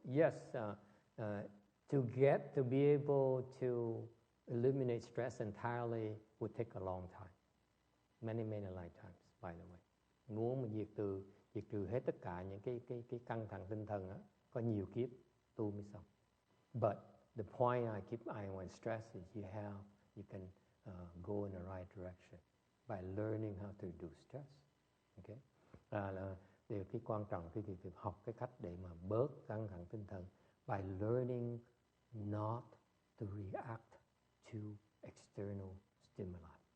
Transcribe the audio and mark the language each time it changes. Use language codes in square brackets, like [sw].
[en] Yes, to be able to eliminate stress entirely would take a long time. Many lifetimes, by the way. [vi] Muốn mà diệt trừ hết tất cả những cái căng thẳng tinh thần á, có nhiều kiếp tu mới xong. [en] But the point I want to stress is you can go in the right direction by learning how to reduce stress. Okay? [vi] Là điều cái quan trọng cái việc học cái cách để mà bớt căng thẳng tinh thần [en] by learning not to react to external stimuli.